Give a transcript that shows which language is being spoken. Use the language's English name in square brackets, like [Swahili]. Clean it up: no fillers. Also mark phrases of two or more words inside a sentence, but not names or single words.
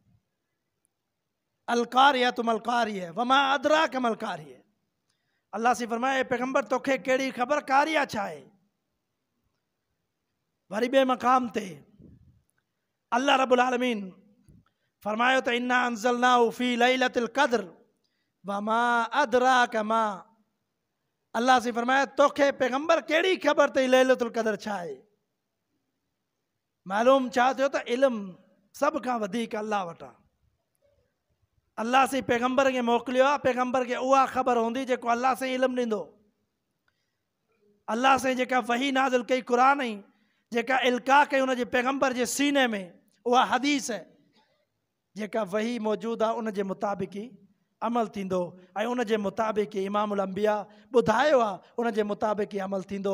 [Arabic] القارعة ما القارعة وما أدراك ما القارعة, [Sindhi] अल्लाह से फरमाए पैगम्बर तोखे कहिड़ी ख़बर कारिया छा आहे। वरी ॿिए मक़ाम ते अल्लाह [Arabic] رب العالمين [Sindhi] फरमायो त [Arabic] إنا أنزلناه في ليلة القدر وما أدراك ما, [Sindhi] अल्लाह से फरमाया तोखे पैगम्बर कहिड़ी ख़बर अथई [Arabic] ليلة القدر [Sindhi] छा आहे। मालूम छा थियो त इल्मु सभ खां वधीक अल्लाह वटि आहे। अल्लाह से पैगम्बर खे मोकिलियो आहे, पैगम्बर खे उहा ख़बर हूंदी जेको अल्लाह से इल्मु ॾींदो। अल्लाह से जेका वही नाज़िल कई क़ुरान ई, जेका इल्का कई उनजे पैगम्बर जे सीने में, उहा हदीस जेका वही मौजूदु आहे उन जे मुताबिक़ ई अमल थींदो ऐं उन जे मुताबिक़ [Arabic] إمام الأنبياء [Sindhi] ॿुधायो आहे उन जे मुताबिक़ अमल थींदो